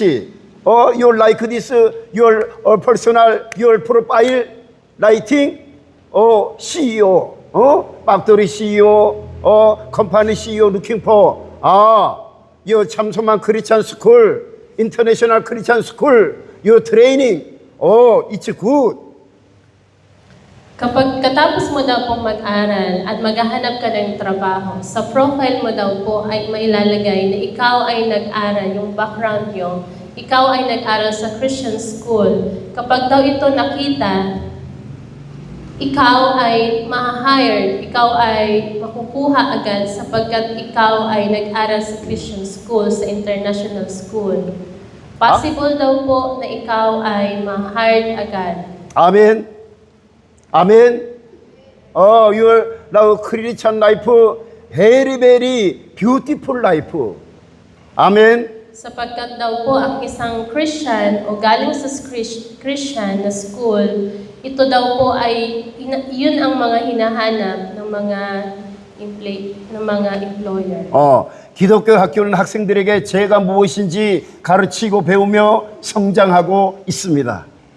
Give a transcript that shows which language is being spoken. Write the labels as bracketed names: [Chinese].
[English] You like this your personal your profile writing. CEO. factory CEO. company CEO looking for. Your 참소망 Christian school. International Christian school. Your training. It's good. [Filipino] Kapag katapos mo daw pong mag-aral at maghahanap ka ng trabaho, sa profile mo daw po ay mailalagay na ikaw ay nag-aral, yung background nyo, ikaw ay nag-aral sa Christian school. Kapag daw ito nakita, ikaw ay ma-hired, ikaw ay makukuha agad sapagkat ikaw ay nag-aral sa Christian school, sa international school. Possible daw po na ikaw ay ma-hired agad. [Korean] 아멘. 아멘. [English] Your now Christian life very very beautiful life. [Korean] 아멘. [Filipino] Sapagkat daw po ang isang Christian o galing sa Christian na school, ito daw po ay yun ang mga hinahanap ng mga ng mga employer. [Korean] 기독교 학교는 학생들에게 죄가 무엇인지 가르치고 배우며 성장하고 있습니다.